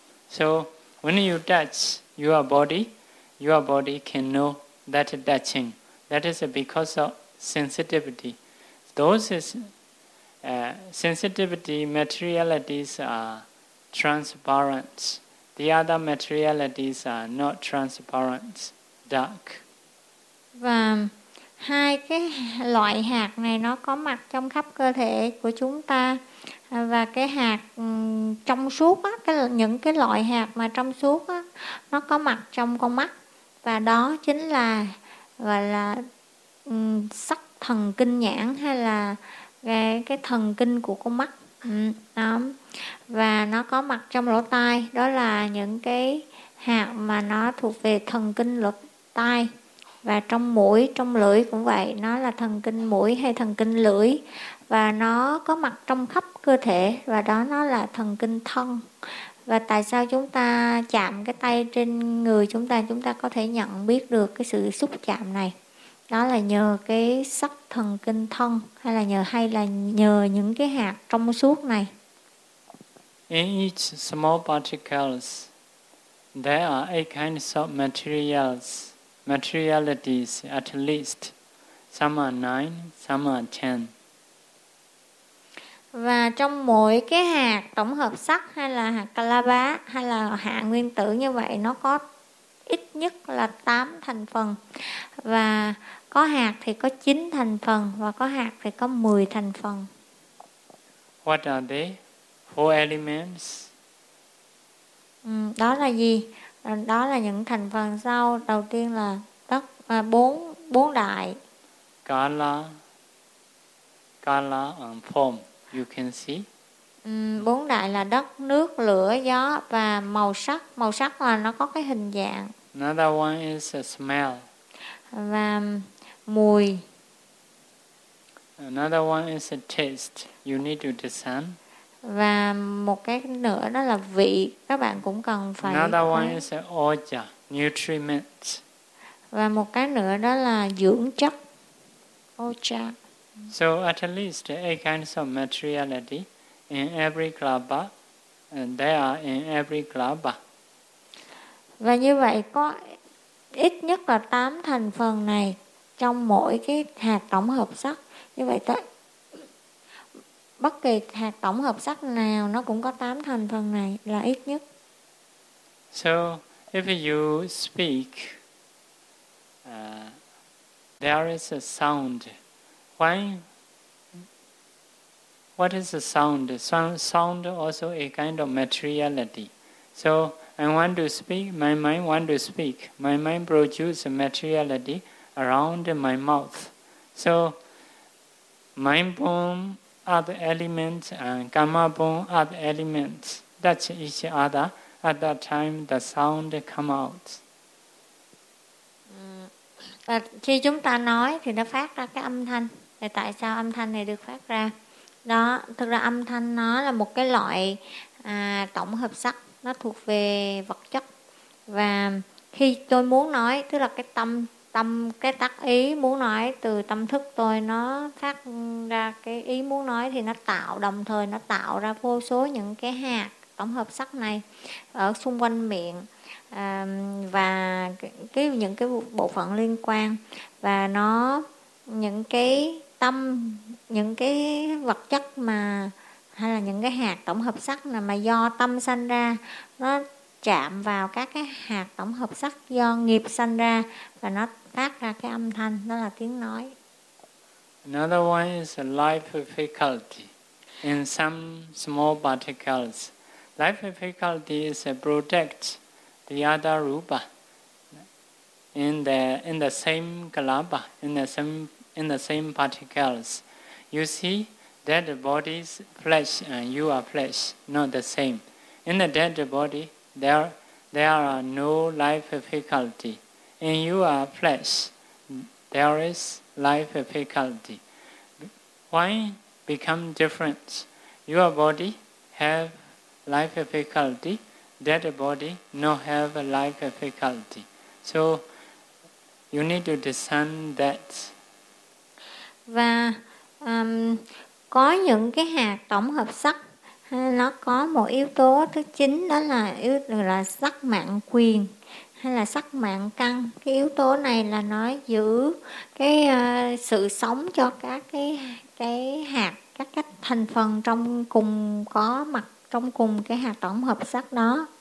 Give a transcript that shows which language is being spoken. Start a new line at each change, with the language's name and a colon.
English: So, when you touch your body can know that touching. That is because of sensitivity. Those is sensitivity materialities are transparent. The other materialities are not transparent, dark.
Vietnamese: Và hai cái loại hạt này nó có mặt trong khắp cơ thể của chúng ta. Và cái hạt trong suốt á, những cái loại hạt mà trong suốt á, nó có mặt trong con mắt, và đó chính là gọi là sắc thần kinh nhãn hay là cái thần kinh của con mắt. Đó. Và nó có mặt trong lỗ tai, đó là những cái hạt mà nó thuộc về thần kinh lỗ tai. Và trong mũi, trong lưỡi cũng vậy, nó là thần kinh mũi hay thần kinh lưỡi. Và nó có mặt trong khắp cơ thể, và đó nó là thần kinh thân. Và tại sao chúng ta chạm cái tay trên người chúng ta có thể nhận biết được cái sự xúc chạm này? Đó là nhờ cái sắc thần kinh thân, hay là nhờ những cái hạt trong suốt này.
English: In each small particles, there are eight kinds of materials, materialities at least. Some are nine, some are ten.
Vietnamese: Và trong mỗi cái hạt tổng hợp sắc hay là hạt kalaba hay là hạt nguyên tử như vậy, nó có ít nhất là 8 thành phần. Và có hạt thì có 9 thành phần và có hạt thì có 10 thành phần.
English: What are they? Four elements.
Vietnamese: Đó là gì? Đó là những thành phần sau. Đầu tiên là đất, bốn đại.
English: Kala. Kala and form. You can see.
Vietnamese: Bốn đại là đất, nước, lửa, gió và màu sắc. Màu sắc là nó có cái hình dạng.
English: Another one is a smell.
Vietnamese: Và mùi.
English: Another one is a taste. You need to discern.
Vietnamese: Và một cái nữa đó là vị, các bạn cũng cần phải.
English: Another one is a oja, nutriment.
Vietnamese: Và một cái nữa đó là dưỡng chất.
Pali: Oja.
English: So at least eight kinds of materiality in every club, and they are in every club. Và như vậy có ít nhất là 8 thành phần này trong mỗi cái hạt tổng hợp sắc. Như vậy tất bất kỳ hạt tổng hợp sắc nào nó cũng có 8 thành phần này là ít nhất. So if you speak, there is a sound. Why? What is the sound? Sound also a kind of materiality. So I want to speak, my mind want to speak. My mind produces materiality around my mouth. So mind boom other elements and gamma boom other elements touch each other. At that time the sound come out.
Vietnamese: Khi chúng ta nói thì nó phát ra cái âm thanh. Thì tại sao âm thanh này được phát ra? Đó, thực ra âm thanh nó là một cái loại tổng hợp sắc, nó thuộc về vật chất. Và khi tôi muốn nói, tức là cái tâm cái tác ý muốn nói từ tâm thức tôi, nó phát ra cái ý muốn nói thì nó tạo, đồng thời nó tạo ra vô số những cái hạt tổng hợp sắc này ở xung quanh miệng. Và những cái bộ phận liên quan, và nó những cái tâm, những cái vật chất mà hay là những cái hạt tổng hợp sắc này mà do tâm sanh ra, nó chạm vào các cái hạt tổng hợp sắc do nghiệp sanh ra và nó phát ra cái âm thanh, đó là tiếng nói.
English: Another one is a life faculty in some small particles. Life faculty is a protect the other rupa in the same kalapa, in the same particles. You see, dead body is flesh and you are flesh, not the same. In the dead body, there are no life faculty. In you are flesh, there is life faculty. Why become different? Your body have life faculty, dead body not have life faculty. So you need to discern that.
Vietnamese: Và có những cái hạt tổng hợp sắc, nó có một yếu tố thứ chính, đó là yếu là sắc mạng quyền hay là sắc mạng căn. Cái yếu tố này là nó giữ cái sự sống cho các cái hạt, các thành phần trong cùng có mặt trong cùng cái hạt tổng hợp sắc đó.